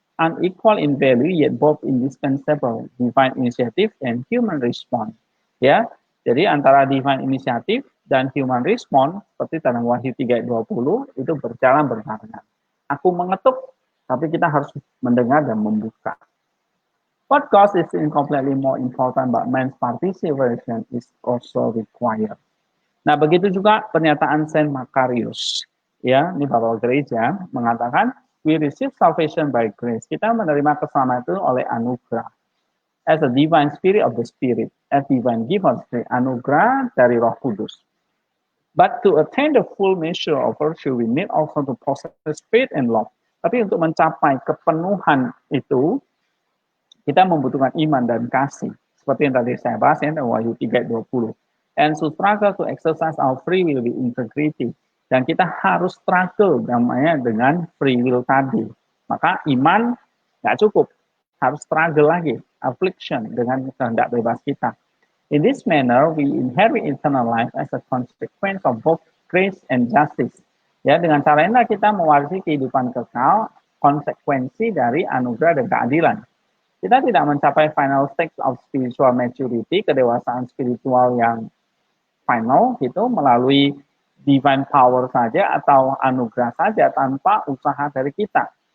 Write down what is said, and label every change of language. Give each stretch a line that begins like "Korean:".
English: Unequal in value yet both indispensable, divine initiative and human response.
Indonesian: Ya, jadi antara
English: divine initiative
Indonesian: dan
English: human response
Indonesian: seperti dalam Wahyu 3:20 itu berjalan berbarengan. Aku mengetuk, tapi kita harus mendengar dan membuka.
English: What God is incompletely more important, but man's participation is also required.
Indonesian: Nah, begitu juga pernyataan Saint Macarius. Ya, ini Bapak Gereja mengatakan,
English: we receive salvation by grace.
Indonesian: Kita menerima keselamatan itu oleh anugerah.
English: As a divine spirit of the spirit,
Indonesian: as divine gift of the spirit, anugerah dari Roh Kudus.
English: But to attain the full measure of virtue, we need also to possess faith and love.
Indonesian: Tapi untuk mencapai kepenuhan itu, kita membutuhkan iman dan kasih. Seperti yang tadi saya bahas ya, Wahyu 3:20.
English: And to struggle to exercise our free will with integrity.
Indonesian: Dan kita harus struggle namanya dengan free will tadi. Maka iman nggak cukup, harus struggle lagi, affliction dengan kehendak bebas kita.
English: In this manner, we inherit eternal life as a consequence of both grace and justice.
Indonesian: Ya, dengan cara ini kita mewarisi kehidupan kekal, konsekuensi dari anugerah dan keadilan. Kita tidak mencapai
English: final stage of spiritual maturity,
Indonesian: kedewasaan spiritual yang final gitu melalui
English: divine power
Indonesian: saja atau anugerah saja tanpa usaha dari kita.